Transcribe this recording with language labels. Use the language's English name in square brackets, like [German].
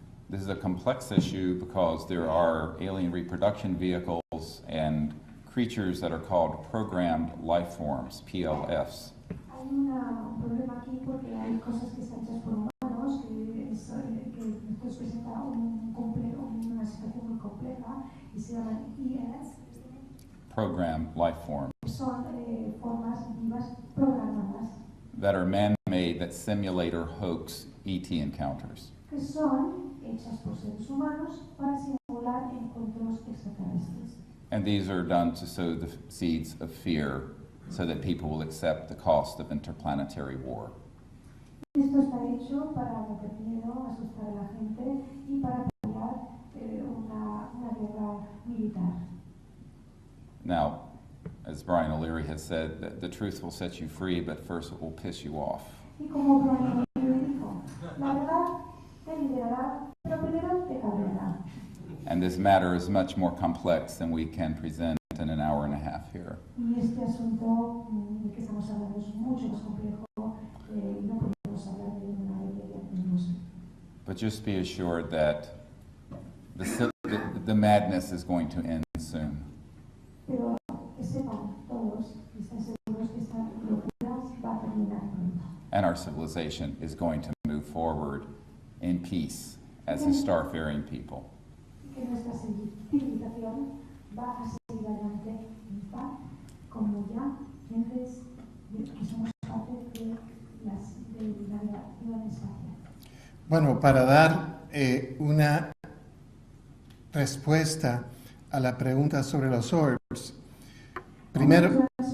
[English] This is a complex issue because there are alien reproduction vehicles and creatures that are called programmed life forms, PLFs. [Spanish] Hay un problema aquí porque hay cosas que están hechas por humanos, que esto presenta una situación muy compleja y se llaman ES. [English] Programmed life forms. [Spanish] Son formas vivas programadas. [English] That are man-made that simulate or hoax ET encounters. [Spanish] Que son hechas por seres humanos para simular encuentros extraterrestres. [English] And these are done to sow the seeds of fear so that people will accept the cost of interplanetary war. [Spanish] Esto está hecho para meter miedo, asustar a la gente y para apoyar una guerra militar. [English] Now, as Brian O'Leary has said, the truth will set you free, but first it will piss you off. [Spanish] Y como Brian O'Leary dijo, la verdad te liberará, pero primero te cabreará. [English] And this matter is much more complex than we can present in an hour and a half here. [Spanish] Y este asunto del que estamos hablando es mucho más complejo y no podemos hablar de una hora y media. [English] But just be assured that the madness is going to end soon. [Spanish] Pero que sepan todos y estén seguros que esta locura va a terminar pronto. [English] And our civilization is going to move forward in peace as a starfaring people. [Spanish] Que nuestra civilización va a seguir adelante en paz, como ya gentes que somos parte de la navegación espacial. Bueno, para dar una respuesta a la pregunta sobre los orbs, primero...